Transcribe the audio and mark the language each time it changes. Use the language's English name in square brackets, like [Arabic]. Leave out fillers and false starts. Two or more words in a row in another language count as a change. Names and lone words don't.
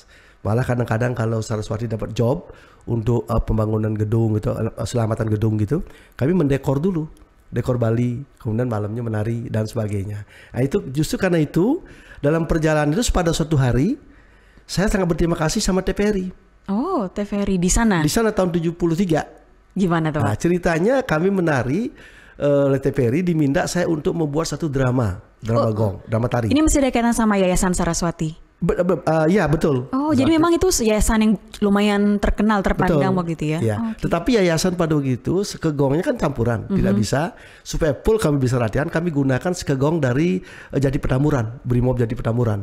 [Indonesian] Malah kadang-kadang kalau Saraswati dapat job untuk pembangunan gedung gitu, selamatan gedung gitu, kami mendekor dulu, dekor Bali, kemudian malamnya menari dan sebagainya. Nah itu justru karena itu dalam perjalanan itu pada suatu hari saya sangat berterima kasih sama TVRI. Oh, TVRI di sana? Di sana tahun 73. Gimana tuh? Nah ceritanya kami menari oleh TVRI diminta saya untuk membuat satu drama gong, drama tari. Ini mesti ada kaitan sama Yayasan Saraswati? Ya betul. Oh jadi memang itu yayasan yang lumayan terkenal, terpandang waktu itu ya? Ya. Tetapi yayasan pada waktu itu sekegongnya kan campuran, tidak bisa supaya full kami bisa latihan, kami gunakan sekegong dari Jati Petamburan, Brimob Jati Petamburan.